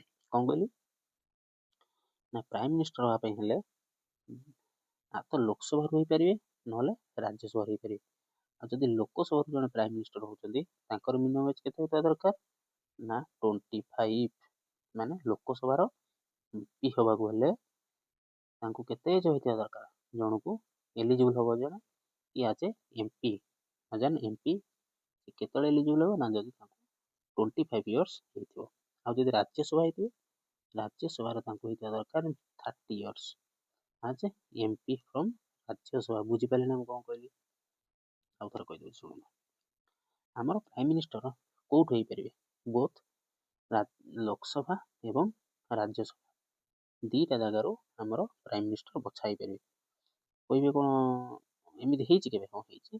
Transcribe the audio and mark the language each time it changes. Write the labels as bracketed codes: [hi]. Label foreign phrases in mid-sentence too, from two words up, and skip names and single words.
[or] କ'ଣ କହିଲି ନା [en] prime minister [or] ହେବା ପାଇଁ ହେଲେ ତ ଲୋକସଭାରୁ ହେଇପାରିବେ ନହେଲେ ରାଜ୍ୟସଭାରୁ ହେଇପାରିବେ। ଆଉ ଯଦି ଲୋକସଭାରୁ ଜଣେ [en] prime minister [or] ହେଉଛନ୍ତି, ତାଙ୍କର [en] minimum age [or] କେତେ ହେବା ଦରକାର ନା 25। ମାନେ ଲୋକସଭାର ଏମ୍ପି ହେବାକୁ ହେଲେ ତାଙ୍କୁ କେତେ ଏଜ୍ ହୋଇଥିବା ଦରକାର? ଜଣକୁ ଏଲିଜିବୁଲ୍ ହେବ ଜଣେ [en] as a MP as an MP [or] କେତେବେଳେ ଏଲିଜିବଲ୍ ହେବ ନା ଯଦି ତାଙ୍କୁ 25 years ହେଇଥିବ। ଆଉ ଯଦି ରାଜ୍ୟସଭା ହେଇଥିବେ ରାଜ୍ୟସଭାରେ ତାଙ୍କୁ ହେଇଥିବା ଦରକାର 30 [en] years as a MP from [or] ରାଜ୍ୟସଭା। ବୁଝିପାରିଲେ ନା ମୁଁ କ'ଣ କହିଲି? ଆଉ ଥରେ କହିଦେଉଛି ଶୁଣନ୍ତୁ। ଆମର [en] prime minister [or] କୋଉଠୁ ହେଇପାରିବେ? ବୋଥ୍ ଲୋକସଭା ଏବଂ ରାଜ୍ୟସଭା ଦିଟା ଜାଗାରୁ ଆମର [en] prime minister [or] ବଛା ହେଇପାରିବେ। କହିବେ କ'ଣ ଏମିତି ହେଇଛି କେବେ? ହଁ ହେଇଛି।